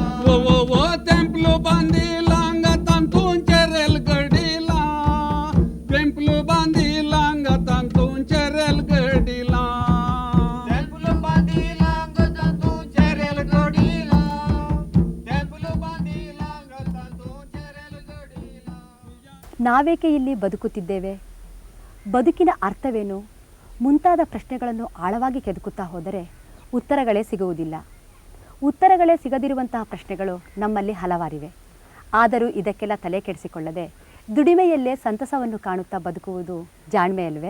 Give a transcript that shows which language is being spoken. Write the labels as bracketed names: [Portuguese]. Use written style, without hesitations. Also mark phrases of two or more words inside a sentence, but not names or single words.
[Konkani] वो टेम्पल बांधिला तांतून चेरेल गडीला टेम्पल बांधिला तांतून चेरेल गडीला टेम्पल बांधिला गदांतू चेरेल गडीला टेम्पल बांधिला गदांतू चेरेल गडीला [Kannada] ನಾವೇಕೆ ಇಲ್ಲಿ ಬದುಕುತ್ತಿದ್ದೇವೆ, ಬದುಕಿನ ಅರ್ಥವೇನು ಮುಂತಾದ ಪ್ರಶ್ನೆಗಳನ್ನು ಆಳವಾಗಿ ಕೆದಕುತ್ತಾ ಹೋದರೆ ಉತ್ತರಗಳೇ ಸಿಗುವುದಿಲ್ಲ. ಉತ್ತರಗಳೇ ಸಿಗದಿರುವಂತಹ ಪ್ರಶ್ನೆಗಳು ನಮ್ಮಲ್ಲಿ ಹಲವಾರಿವೆ. ಆದರೂ ಇದಕ್ಕೆಲ್ಲ ತಲೆ ಕೆಡಿಸಿಕೊಳ್ಳದೆ ದುಡಿಮೆಯಲ್ಲೇ ಸಂತಸವನ್ನು ಕಾಣುತ್ತಾ ಬದುಕುವುದು ಜಾಣ್ಮೆಯಲ್ವೇ?